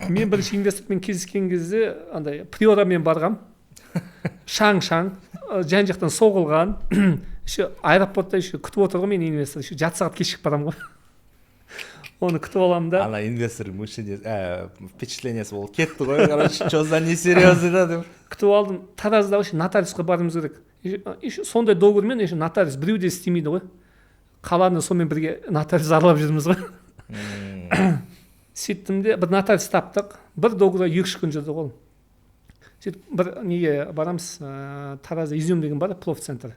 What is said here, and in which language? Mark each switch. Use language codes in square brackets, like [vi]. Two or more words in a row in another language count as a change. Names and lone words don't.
[kk] мен бірінші инвестормен кездескен кезде андай приорамен барғам, шаң жан жақтан соғылған, еще аэропортта еще күтіп отыр ғой мен инвестор, еще жарты сағат кешігіп барамын ғой. Оны күтіп аламын да. Ана инвестордың впечатлениясы ол кетті ғой, короче, [ru] что за несерьезный да деп. [kk] Күтіп алдым, Таразда вообще нотариусқа баруымыз керек. Еще сондай договормен еще нотариус біреу де істемейді ғой. Қаланы сонымен бірге нотариус аралап жүрміз ғой. Сөйттім де бір нотариус таптық, бір договорға 2-3 күн жүрді ғой. Сөйтіп бір неге барамыз, Таразда Изюм деген бар, профцентр.